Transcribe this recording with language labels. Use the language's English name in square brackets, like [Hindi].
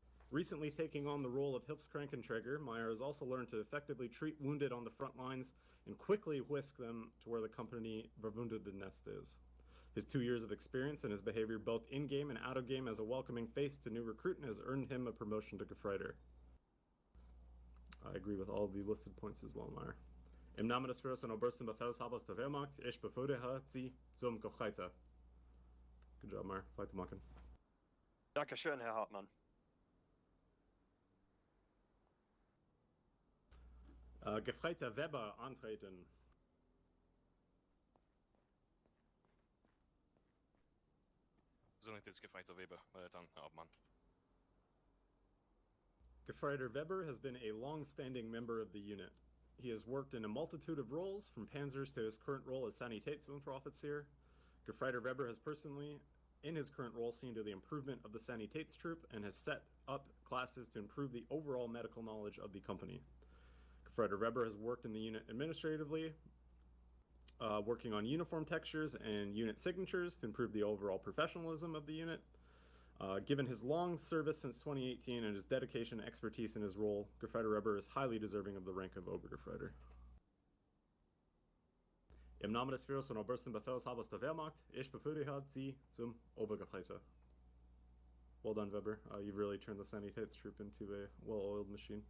[English] Recently taking on the role of Hilfskrankentrager, Meier has also learned to effectively treat wounded on the front lines and quickly whisk them to where the Kompanie verwundete Nest is. His 2 years of experience and his behavior both in-game and out-of-game as a welcoming face to new recruiting has earned him a promotion to Gefreiter. I agree with all of the listed points as well, Meier. [German] Im Namen des Führers und obersten Befehlshabers der Wehrmacht, ich befördere Sie zum Gefreiter. [English] Good job, Meier. Weitermachen. [German] Dankeschön, Herr Hauptmann. Gefreiter Weber antreten. Sanitäts-Gefreiter Weber, meldet an, Herr Hauptmann. [English] Gefreiter Weber has been a long-standing member of the unit. He has worked in a multitude of roles, from panzers to his current role as Sanitäts-Offizier. Gefreiter Weber has personally, in his current role, seen to the improvement of the Sanitätstroop and has set up classes to improve the overall medical knowledge of the company. Gefreiter Weber has worked in the unit administratively, working on uniform textures and unit signatures to improve the overall professionalism of the unit. Given his long service since 2018 and his dedication and expertise in his role, Gefreiter Weber is highly deserving of the rank of Obergefreiter. [German] Im Namen des Führers und obersten Befehlshabers der Wehrmacht, ich befördere Sie zum Obergefreiter. [English] Well done, Weber. You've really turned the Sanitätstroop into a well-oiled machine.